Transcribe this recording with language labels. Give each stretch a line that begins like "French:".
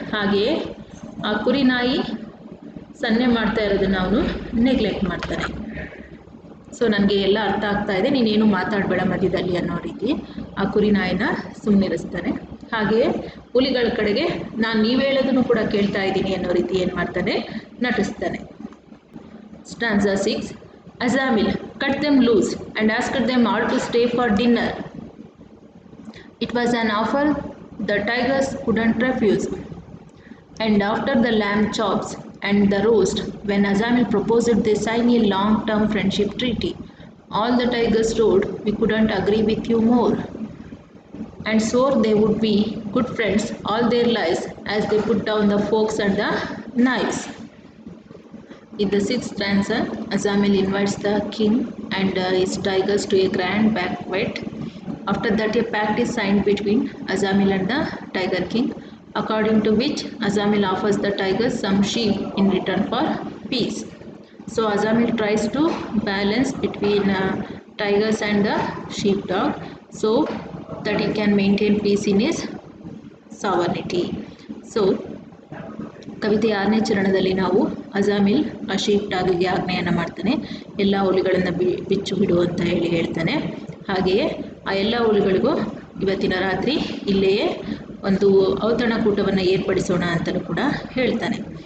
Kannada: ಹಾಗೆಯೇ ಆ ಕುರಿ ನಾಯಿ ಸನ್ನೆ ಮಾಡ್ತಾ ಇರೋದನ್ನು ಅವನು ನೆಗ್ಲೆಕ್ಟ್ ಮಾಡ್ತಾನೆ. ಸೊ ನನಗೆ ಎಲ್ಲ ಅರ್ಥ ಆಗ್ತಾ ಇದೆ, ನೀನೇನು ಮಾತಾಡಬೇಡ ಮಧ್ಯದಲ್ಲಿ ಅನ್ನೋ ರೀತಿ ಆ ಕುರಿ ನಾಯಿನ ಸುಮ್ಮನಿರಿಸ್ತಾನೆ. ಹಾಗೆಯೇ ಹುಲಿಗಳ ಕಡೆಗೆ ನಾನು ನೀವು ಹೇಳೋದನ್ನು ಕೂಡ ಕೇಳ್ತಾ ಇದ್ದೀನಿ ಅನ್ನೋ ರೀತಿ ಏನು ಮಾಡ್ತಾನೆ, ನಟಿಸ್ತಾನೆ.
English: Stanza 6. Ajamil cut them loose and asked them all to stay for dinner. It was an offer the tigers couldn't refuse. And after the lamb chops and the roast, when Ajamil proposed they sign a long-term friendship treaty, all the tigers roared, "We couldn't agree with you more," and swore they would be good friends all their lives as they put down the forks and the knives. In the 6th stanza, Ajamil invites the king and his tigers to a grand banquet. After that, a pact is signed between Ajamil and the Tiger King, according to which Ajamil offers the tigers some sheep in return for peace. So Ajamil tries to balance between tigers and the sheepdog so that he can maintain peace in his sovereignty.
Kannada: So ಕವಿತೆ 6ನೇ ಚರಣದಲ್ಲಿ ನಾವು ಅಜಾಮಿಲ್ ಆ sheep ಡಾಗಿಗೆ ಆಜ್ಞೆಯನ್ನು ಮಾಡ್ತಾನೆ, ಎಲ್ಲ ಹುಲಿಗಳನ್ನು ಬಿಚ್ಚು ಬಿಡು ಅಂತ ಹೇಳಿ ಹೇಳ್ತಾನೆ. ಹಾಗೆಯೇ ಆ ಎಲ್ಲ ಹುಲಿಗಳಿಗೂ ಇವತ್ತಿನ ರಾತ್ರಿ ಇಲ್ಲಿಯೇ ಒಂದು ಔತಣಕೂಟವನ್ನು ಏರ್ಪಡಿಸೋಣ ಅಂತಲೂ ಕೂಡ ಹೇಳ್ತಾನೆ.